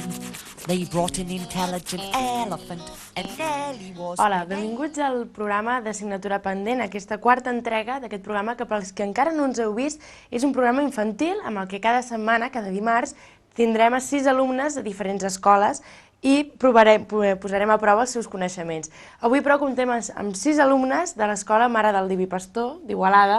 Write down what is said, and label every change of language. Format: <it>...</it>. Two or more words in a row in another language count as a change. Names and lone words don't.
<en>They brought an intelligent elephant and Nelly was...</en> <ca>Hola, benvinguts al programa d'assignatura pendent, aquesta quarta entrega d'aquest programa que pels que encara no ens heu vist és un programa infantil amb el que cada setmana, cada dimarts, tindrem a 6 alumnes de diferents escoles i posarem a prova els seus coneixements. Avui, però, comptem amb 6 alumnes de l'escola Mare del Diví Pastor d'Igualada.</ca>